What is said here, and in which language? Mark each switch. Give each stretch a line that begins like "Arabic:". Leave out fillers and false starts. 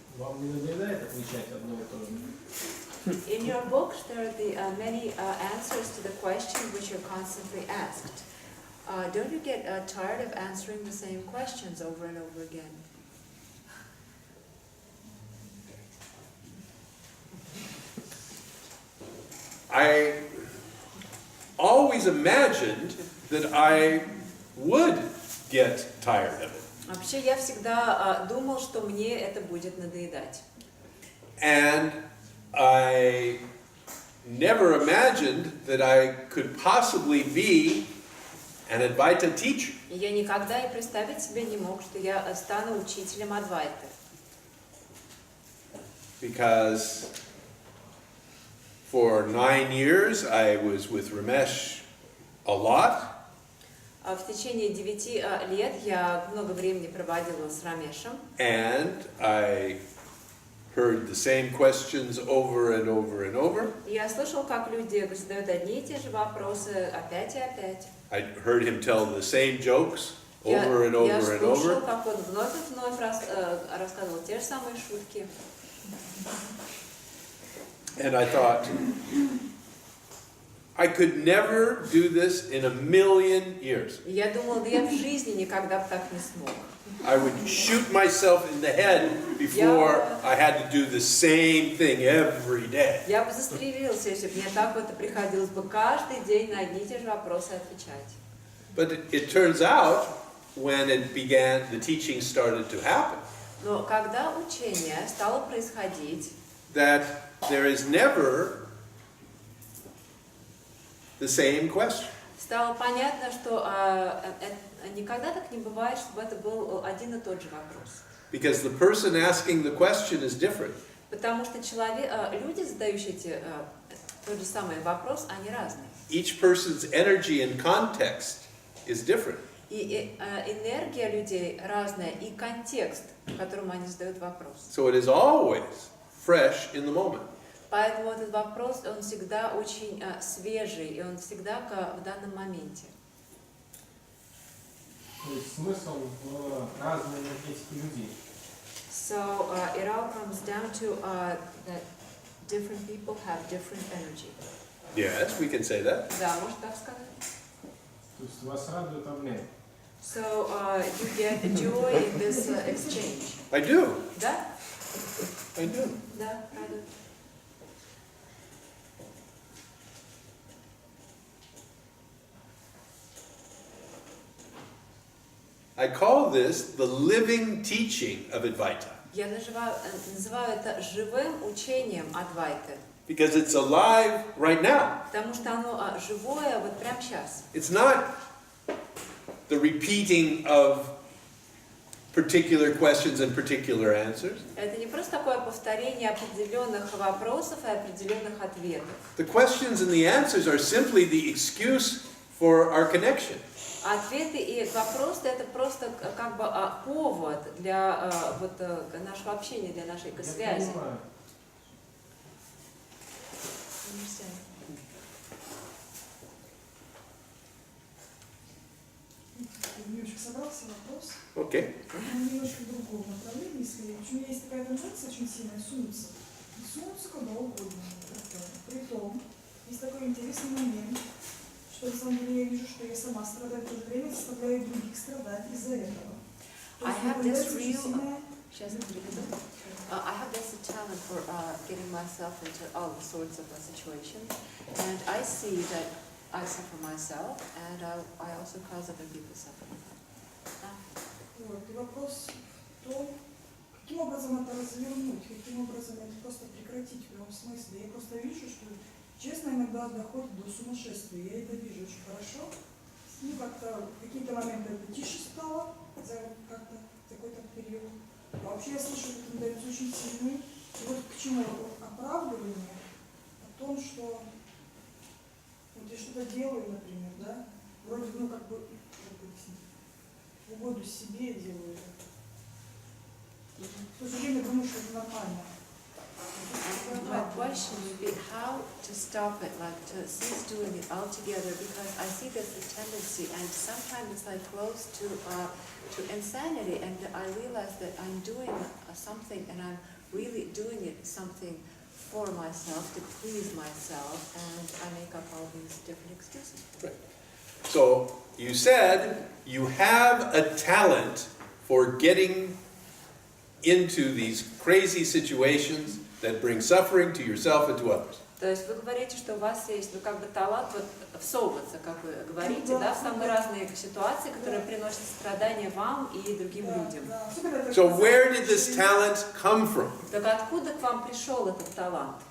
Russian: Вам не надоедает отвечать одно и то же?
English: In your books, there are the many answers to the questions which are constantly asked. Don't you get tired of answering the same questions over and over again? I always imagined that I would get tired of it.
Russian: Вообще я всегда думал, что мне это будет надоедать.
English: And I never imagined that I could possibly be an Advaita teacher.
Russian: И я никогда и представить себе не мог, что я стану учителем Адвайты.
English: Because for 9 years I was with Ramesh a lot.
Russian: В течение 9 лет я много времени проводила с Рамешем.
English: And I heard the same questions over and over and over.
Russian: Я слышал, как люди задают одни и те же вопросы опять и опять.
English: I heard him tell the same jokes over and over and
Russian: Я слушал,
English: over.
Russian: как он вновь и вновь рассказывал те же самые шутки.
English: And I thought, I could never do this in a million years.
Russian: И я думала, да я в жизни никогда бы так не смог.
English: I would shoot myself in the head before I had to do the same thing every day.
Russian: Я бы застрелился, если бы мне так вот приходилось бы каждый день на одни и те же вопросы отвечать.
English: But it turns out, when it began, the teaching started to happen,
Russian: Но когда учение стало происходить,
English: that there is never the same question.
Russian: стало понятно, что никогда так не бывает, чтобы это был один и тот же вопрос.
English: Because the person asking the question is different.
Russian: Потому что люди, задающие тот же самый вопрос, они разные.
English: Each person's energy and context is different.
Russian: И энергия людей разная, и контекст, в котором они задают вопрос.
English: So it is always fresh in the moment.
Russian: Поэтому этот вопрос, он всегда очень свежий, и он всегда в данном моменте. То есть смысл в разной энергетике людей.
English: So it all comes down to that different people have different energy. Yes, we can say that.
Russian: Да, можно так сказать. То есть вас радует обмен.
English: So you get joy in this exchange. I do.
Russian: Да?
English: I do.
Russian: Да, радует.
English: I call this the living teaching of Advaita.
Russian: Я называю это живым учением Адвайты.
English: Because it's alive right now.
Russian: Потому что оно живое вот прямо сейчас.
English: It's not the repeating of particular questions and particular answers.
Russian: Это не просто такое повторение определенных вопросов и определенных ответов.
English: The questions and the answers are simply the excuse for our connection.
Russian: Ответы и вопросы — это просто как бы повод для нашего общения, для нашей связи. Немножко собрался вопрос.
English: Okay.
Russian: Немножко в другом направлении, если у меня есть такая тенденция очень сильная сунуться. Сунуться куда угодно. Притом, есть такой интересный момент, что на самом деле я вижу, что я сама страдаю, в то же время заставляю других страдать из-за этого. I have this talent for getting myself into all sorts of situations, and I see that I suffer myself, and I also cause other people suffering. Вот, и вопрос в том, каким образом это развернуть, каким образом это просто прекратить в прямом смысле. Я просто вижу, что, честно, иногда доходит до сумасшествия. Я это вижу очень хорошо. Ну, как-то в какие-то моменты это тише стало, за как-то какой-то период. А вообще я слышу, что тенденция очень сильная. И вот к чему оправдывание о том, что вот я что-то делаю, например, да, вроде, ну, как бы, в угоду себе делаю это. В то же время думаю, что это нормально.
English: My question would be how to stop it, like to cease doing it altogether, because I see there's a tendency, and sometimes it's like close to insanity, and I realize that I'm doing something, and I'm really doing it something for myself, to please myself, and I make up all these different excuses. Right. So you said you have a talent for getting into these crazy situations that bring suffering to yourself and to others.
Russian: То есть вы говорите, что у вас есть, ну, как бы талант вот всовываться, как вы говорите, да, в самые разные ситуации, которые приносят страдания вам и другим людям.
English: So where did this talent come from?
Russian: Так откуда к вам пришел этот талант?